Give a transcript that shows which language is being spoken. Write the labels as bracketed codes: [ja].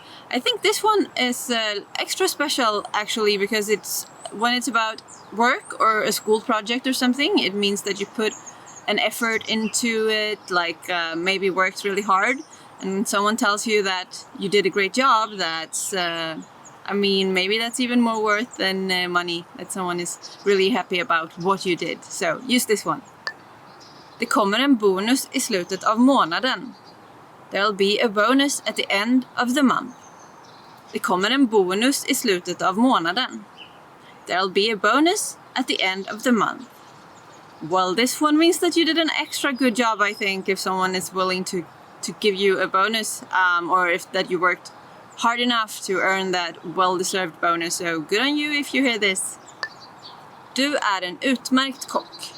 [en] I think this one is extra special actually, because when it's about work or a school project or something, it means that you put an effort into it, like maybe worked really hard, and someone tells you that you did a great job. That's maybe that's even more worth than money, that someone is really happy about what you did. So use this one. [sv] Det kommer en bonus i slutet av månaden. [en] There'll be a bonus at the end of the month. [sv] Det kommer en bonus i slutet av månaden. [en] There'll be a bonus at the end of the month. Well, this one means that you did an extra good job, I think, if someone is willing to give you a bonus, or if that you worked hard enough to earn that well-deserved bonus. So good on you if you hear this. [sv] Du är en utmärkt kock.